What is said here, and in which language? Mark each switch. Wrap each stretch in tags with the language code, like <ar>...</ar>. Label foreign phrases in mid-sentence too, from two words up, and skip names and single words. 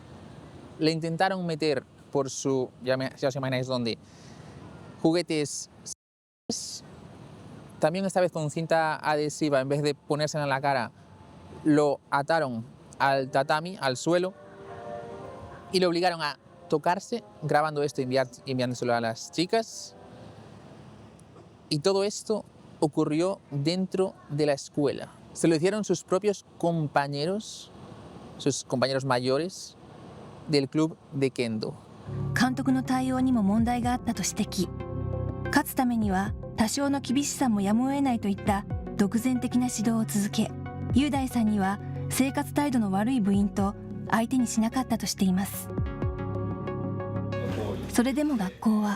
<es>Le intentaron meter por su, ya os imagináis dónde, juguetes, también esta vez con cinta adhesiva, en vez de ponérsela en la cara, lo ataron al tatami, al suelo, y le obligaron a tocarse, grabando esto y enviándoselo a las chicas. Y todo esto ocurrió dentro de la escuela. Se lo hicieron sus propios compañeros, sus compañeros mayores del club de kendo.</es> <ja>監督の対応にも問題があったと指摘。勝つためには多少の厳しさもやむを得ないといった独善的な指導を続け、雄大さんには生活態度の悪い部員と相手にしなかったとしています。それでも学校は</ja>